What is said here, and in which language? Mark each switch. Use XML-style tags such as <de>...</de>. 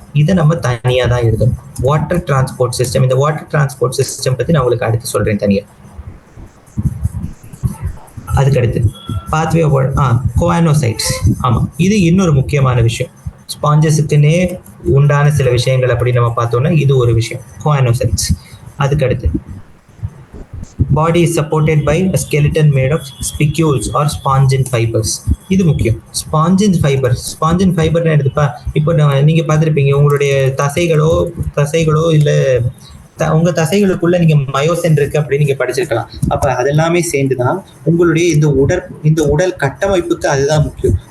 <ta>இதை நம்ம தனியாக தான் எழுதணும். வாட்டர் டிரான்ஸ்போர்ட் சிஸ்டம், இந்த வாட்டர் டிரான்ஸ்போர்ட் சிஸ்டம் பற்றி நான் உங்களுக்கு அடுத்து சொல்றேன் தனியாக. அதுக்கடுத்து பாத்வே கோஆனோசைட்ஸ். ஆமாம், இது இன்னொரு முக்கியமான விஷயம். ஸ்பாஞ்சஸுக்குன்னே உண்டான சில விஷயங்கள் அப்படி நம்ம பார்த்தோம்னா இது ஒரு விஷயம், கோஆனோசைட்ஸ். அதுக்கடுத்து</ta> <en>body is supported by a skeleton made of spicules or spongin fibers.</en> <ta>இது முக்கியம். ஸ்பாஞ்சின் ஃபைபர்னா எடுத்துப்பா, இப்போ நீங்க பார்த்துருப்பீங்க, உங்களுடைய தசைகளோ இல்ல உங்க தசைகளுக்குள்ள நீங்க மயோசன் இருக்கு அப்படின்னு நீங்க படிச்சிருக்கலாம். அப்ப அதெல்லாமே சேர்ந்துதான் உங்களுடைய இந்த உடல் கட்டமைப்புக்கு அதுதான் முக்கியம்.</ta>